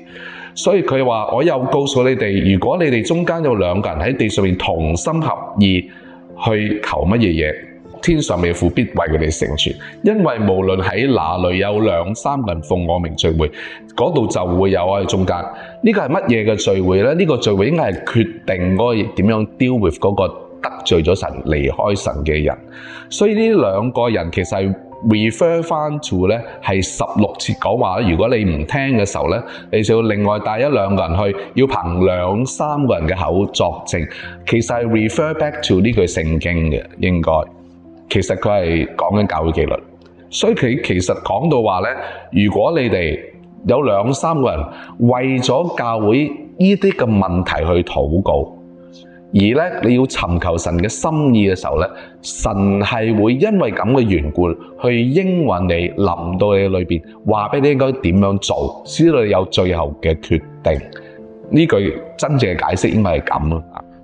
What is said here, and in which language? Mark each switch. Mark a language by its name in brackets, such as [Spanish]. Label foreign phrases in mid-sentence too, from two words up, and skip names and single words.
[Cantonese] 所以佢話：我又告訴你哋，如果你哋中間有2個人喺地上面同心合意去求乜嘢嘢，天上嘅父必為佢哋成全。因為無論喺哪裏有2、3個人奉我名聚會，嗰度就會有我喺中間。呢個係乜嘢嘅聚會咧？呢個聚會應該係決定嗰個點樣 [English] deal with [Cantonese] 嗰個得罪咗神、離開神嘅人。所以呢2個人其實係 refer 翻 to 咧係16節講話，如果你唔聽嘅時候咧，你就要另外帶1、2個人去，要憑2、3個人嘅口作證。其實係 [English] refer back to [Cantonese] 呢句聖經嘅，應該。其實佢係講緊教會紀律，所以佢其實講到話咧，如果你哋有2、3個人為咗教會呢啲嘅問題去禱告，而咧你要尋求神嘅心意嘅時候咧，神係會因為咁嘅緣故去應允你，臨到你裏邊，話俾你應該點樣做，使到你有最後嘅決定。呢句真正嘅解釋應該係咁咯。